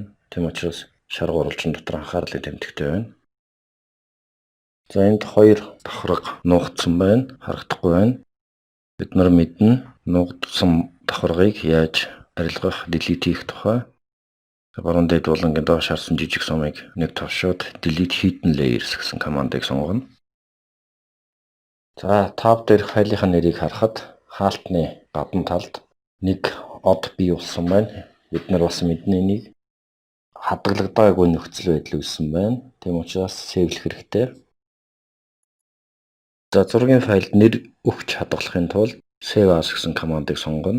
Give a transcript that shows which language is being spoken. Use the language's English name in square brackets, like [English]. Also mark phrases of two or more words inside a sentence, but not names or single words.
[Mongolian] Тийм учраас шаргуу оруулчин дотор анхаарлын тэмдэгтэй байна. За энд хоёр давхарга нуугдсан байна. Харагдахгүй байна. Бид нар мэднэ нуугдсан давхаргыг яаж арилгах, delete хийх тухай. Баруун дээд булангийн доош харсан жижиг сумыг нэг товшоод [English] delete hidden layers [Mongolian] гэсэн командыг сонгоно. За tab дээр файлынхаа нэрийг харахад хаалтны гадна талд нэг од бий болсон байна. Бид нар бас мэднэ энийг хадгалагдаагүй нөхцөл байдал үүссэн байна. Тийм учраас сейвлэх хэрэгтэй. За зургийн файлд нэр өгч хадгалахын тулд [English] save as [Mongolian] гэсэн командыг сонгоно.